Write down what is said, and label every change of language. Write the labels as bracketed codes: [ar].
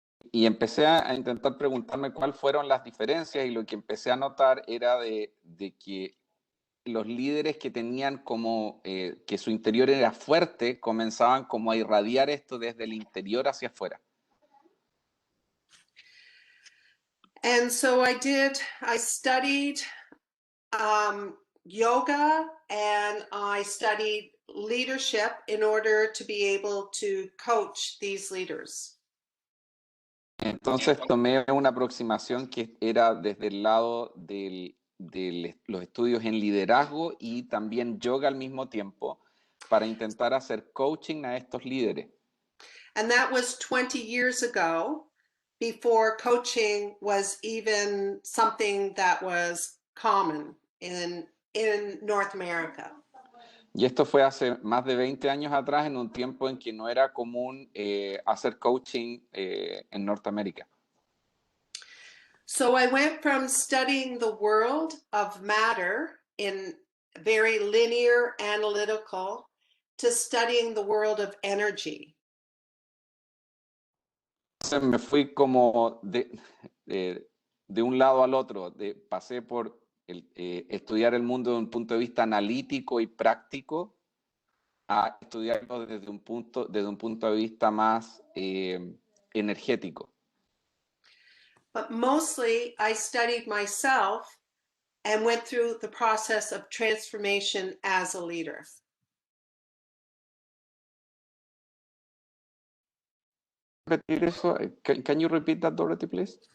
[es] Y empecé a intentar preguntarme cuáles fueron las diferencias, y lo que empecé a notar era de que los líderes que tenían como que su interior era fuerte, comenzaban como a irradiar esto desde el interior hacia afuera. [en] And so I studied yoga, and I studied leadership in order to be able to coach these leaders. [es] Entonces tomé una aproximación que era desde el lado de los estudios en liderazgo y también yoga al mismo tiempo, para intentar hacer coaching a estos líderes. [en] And that was 20 years ago, before coaching was even something that was common in North America. [es] Y esto fue hace más de 20 años atrás, en un tiempo en que no era común hacer coaching en Norteamérica. [en] So I went from studying the world of matter in very linear, analytical, to studying the world of energy. [es] Entonces me fui como de un lado al otro, pasé por estudiar el mundo desde un punto de vista analítico y práctico, a estudiarlo desde un punto de vista más energético. [en] But mostly I studied myself and went through the process of transformation as a leader. [es] Repetir eso? [en] Can you repeat that, Dorothy, please?